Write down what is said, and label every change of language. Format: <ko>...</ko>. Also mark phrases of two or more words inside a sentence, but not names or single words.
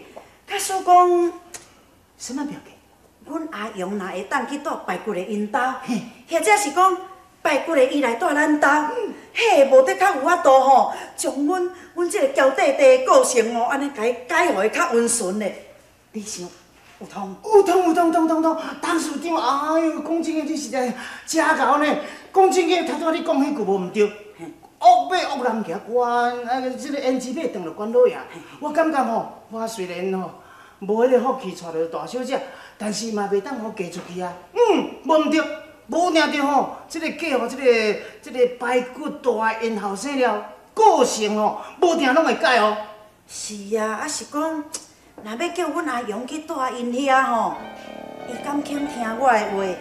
<nan>假使讲，什么妙计？阮阿勇若会当去住排骨的因兜，或者是讲排骨的伊来住咱兜，嘿，无得较有法度吼，将阮即个娇滴滴的个性吼，安尼甲伊改互伊较温顺的。你想有通？有通，董事长，哎呦，讲真个，你实在真搞呢。讲真个，头拄你讲迄句无毋对。恶马恶人骑，即个胭脂马撞着关老爷。我感觉吼，我虽然吼无迄个福气娶着大小姐，但是嘛袂当好嫁出去啊。无毋对，无领着吼，即个嫁互即个排骨大因后生了，个性吼无定拢会改哦。是啊，啊是讲，若要叫阮阿勇去住因遐吼，伊敢肯听我的话？</nan>